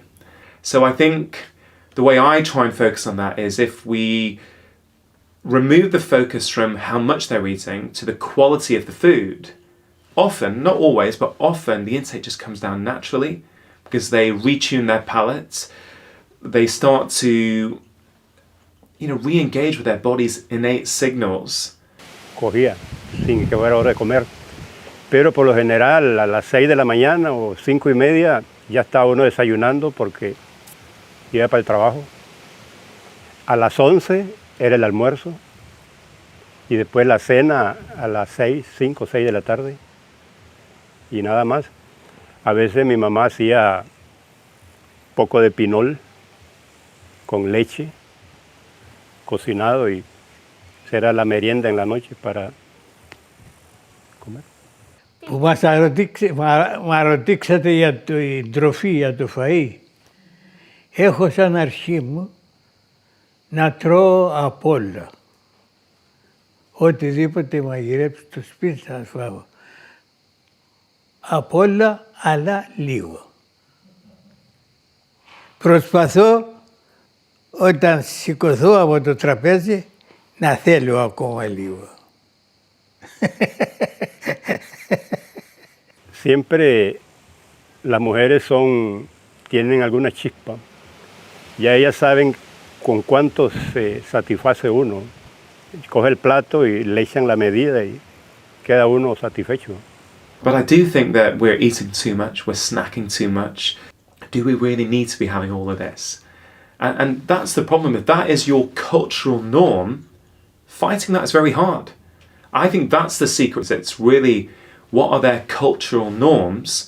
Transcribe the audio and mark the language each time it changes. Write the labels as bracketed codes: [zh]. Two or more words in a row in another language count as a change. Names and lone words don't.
[en] So I think the way I try and focus on that is if we remove the focus from how much they're eating to the quality of the food, often, not always, but often the intake just comes down naturally because they retune their palates. They start to, re-engage with their body's innate signals. [es] Cogía sin que fuera hora de comer. Pero por lo general a las 6 de la mañana o 5:30 ya está uno desayunando porque iba para el trabajo. A las 11 era el almuerzo y después la cena a las 5 o 6 de la tarde y nada más. A veces mi mamá hacía poco de pinol con leche cocinado y será la merienda en la noche para comer. [el] Που μας ρωτήξατε για την τροφή, για το φαΐ. Έχω σαν αρχή μου να τρώω απ' όλα. Οτιδήποτε μαγειρέψει στο σπίτι θα φάω. Απ' όλα, αλλά λίγο. Προσπαθώ όταν σηκωθώ από το τραπέζι να θέλω ακόμα λίγο. [es] Siempre las mujeres tienen alguna chispa. Ya ellas saben con cuánto se satisface uno. Coge el plato y le echan la medida y queda uno satisfecho. [en] But I do think that we're eating too much, we're snacking too much. do we really need to be having all of this? And that's the problem. If that is your cultural norm, fighting that is very hard. I think that's the secret. It's really, what are their cultural norms?